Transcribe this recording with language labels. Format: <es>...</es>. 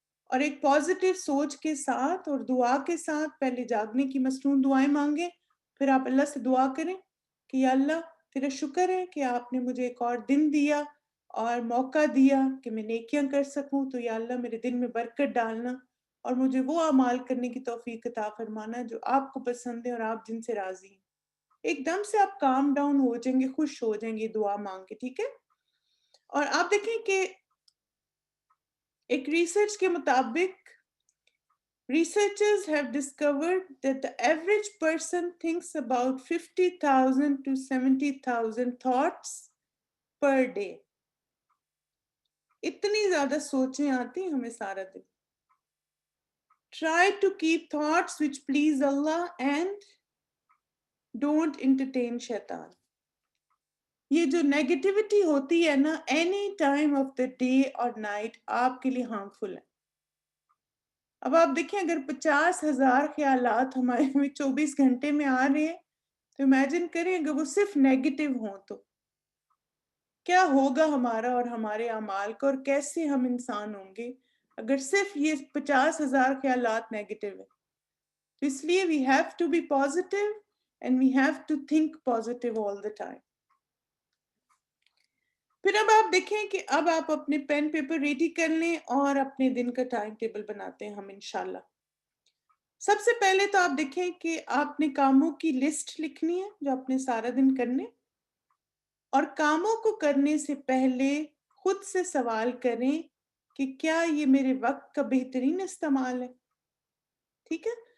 <ur>اور ایک پازیٹیو سوچ کے ساتھ اور دعا کے ساتھ پہلے جاگنے کی مصنون دعائیں مانگیں, پھر آپ اللہ سے دعا کریں کہ یا اللہ تیرا شکر ہے کہ آپ نے مجھے ایک اور دن دیا اور موقع دیا کہ میں نیکیاں کر سکوں. تو یا اللہ میرے دن میں برکت ڈالنا اور مجھے وہ اعمال کرنے کی توفیق عطا فرمانا جو آپ کو پسند ہے اور آپ جن سے راضی ہیں. ایک دم سے آپ کام ڈاؤن ہو جائیں گے, خوش ہو جائیں گے دعا مانگ کے, ٹھیک ہے. اور آپ دیکھیں کہ ایک ریسرچ کے مطابق</ur> <en>researchers have discovered that the average person thinks about 50,000 to 70,000 thoughts per day.</en> <ur>اتنی زیادہ سوچیں آتی ہیں ہمیں سارا دن.</ur> <en>Try to keep thoughts which please Allah and don't entertain shaitan.</en> <ur>یہ جو نیگیٹیوٹی ہوتی ہے نا</ur> <en>any time of the day</en> <ur>اور نائٹ آپ کے لیے ہارمفل ہے. اب آپ دیکھیں اگر 50,000 خیالات ہمارے میں 24 گھنٹے میں آ رہے ہیں تو امیجن کریں اگر وہ صرف نیگیٹو ہوں تو کیا ہوگا ہمارا اور ہمارے اعمال کا, اور کیسے ہم انسان ہوں گے اگر صرف یہ 50,000 خیالات نیگیٹو ہیں. تو اس لیے</ur> <en>we have to be positive and we have to think positive all the time.</en> <ur>پھر اب آپ دیکھیں کہ اب آپ اپنے پین پیپر ریڈی کر لیں اور اپنے دن کا ٹائم ٹیبل بناتے ہیں ہم انشاءاللہ. سب سے پہلے تو آپ دیکھیں کہ آپ نے کاموں کی لسٹ لکھنی ہے جو آپ نے سارا دن کرنے, اور کاموں کو کرنے سے پہلے خود سے سوال کریں کہ کیا یہ میرے وقت کا بہترین استعمال ہے, ٹھیک ہے.</ur>